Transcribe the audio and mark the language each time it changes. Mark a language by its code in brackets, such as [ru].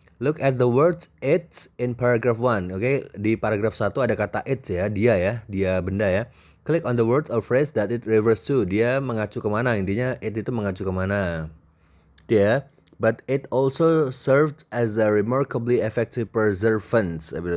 [en] Look at the words it in paragraph 1. [id] Oke, di paragraf 1 ada kata it ya, dia benda ya. [en] Click on the words or phrase that it refers to. [id] Dia mengacu kemana? Intinya it itu mengacu kemana? Dia, [en] but it also served as a remarkably effective preservant.